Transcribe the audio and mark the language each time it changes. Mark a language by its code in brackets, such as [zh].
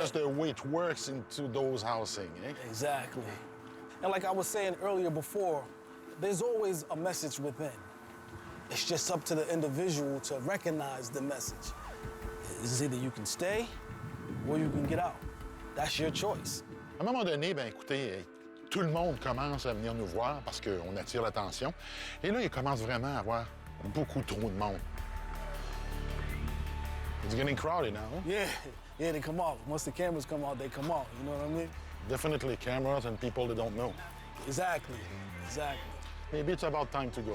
[en] just the way it works into those housing, eh? Exactly. And like I was saying earlier before, there's always a message within. It's just up to the individual to recognize the message. It's either you can stay or you can get out. That's your choice. [fr] À un moment donné, ben écoutez, tout le monde commence à venir nous voir parce qu'on attire l'attention. Et là, il commence vraiment à avoir beaucoup trop de monde. [en] It's getting crowded now. Yeah, they come out. Once the cameras come out, they come out. You know what I mean? Definitely cameras and people that don't know. Exactly. Maybe it's about time to go.